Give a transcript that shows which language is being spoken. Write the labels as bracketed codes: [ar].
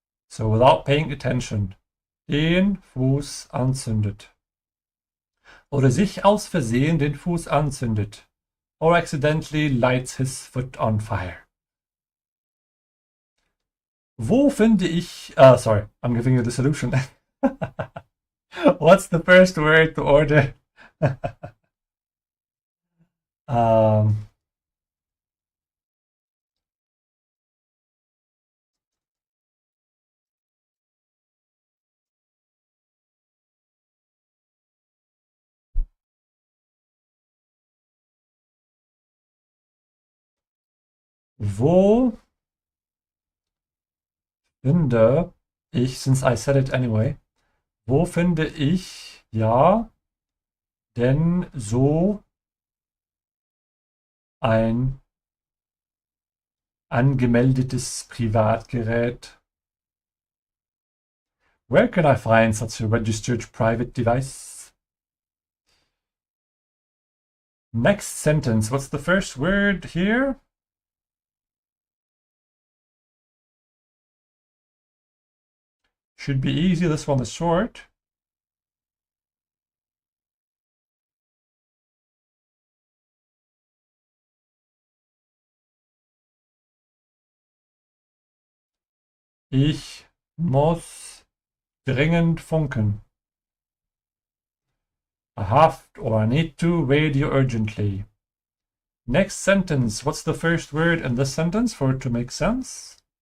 [en] So without paying attention. [de] Den Fuß anzündet. Oder sich aus Versehen den Fuß anzündet. [en] Or accidentally lights his foot on fire. [de] Wo finde ich... [en] sorry, I'm giving you the solution. What's the first word to order? [de] Wo finde ich, [en] since I said it anyway, [de] wo finde ich, ja, denn so ein angemeldetes Privatgerät? [en] Where can I find such a registered private device? Next sentence. What's the first word here? Should be easy. This one is short. [de] Ich muss dringend funken. [en] I have or I need to radio urgently. Next sentence. What's the first word in this sentence for it to make sense?